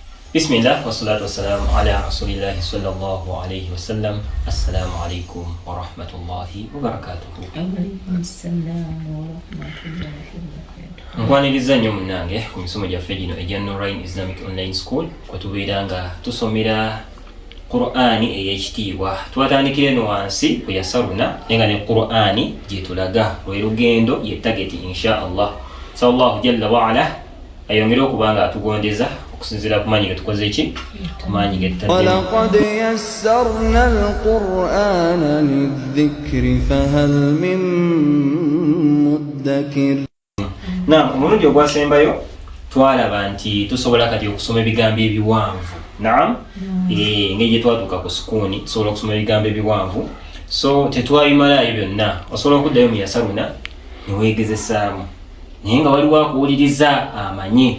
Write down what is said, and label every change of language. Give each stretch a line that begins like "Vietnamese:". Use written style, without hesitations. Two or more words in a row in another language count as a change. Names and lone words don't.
Arabic: بسم الله والصلاة والسلام على رسول الله صلى الله عليه وسلم. السلام عليكم ورحمة الله وبركاته. عليكم السلام ورحمة الله وبركاته.
Ganda: Nkwaniriza nnyo munnange ku misomo gyaffe gino egya Nurain Islamic Online School kwe tubeeranga tusomera Qur'ani ey'ekitiibwa. Twatandikira eno wansi ku yasaruna naye nga ne Qur'ani gyetulaga lwe lugendo ye target
Arabic: إن شاء الله. صلى الله جل وعلا
Ganda: ayongere okubanga atugondeza okusinziira ku maanyi ge tukoze ki maanyi ge tutadde.
Arabic: ولقد يسرنا القرآن للذكر فهل من مدكر.
Ganda: Naam, omulundi ogwasembayo twalaba nti tusobola kati okusoma ebigambo ebiwanvu. Naam, ngeri gye twatuuka ku sukuuni tusobola okusoma ebigambo ebiwanvu. So tetwabimalayo byonna, osobola okuddayo mu yasaruna ne weegezesaamu naye nga waliwo akuwuliriza amanyi.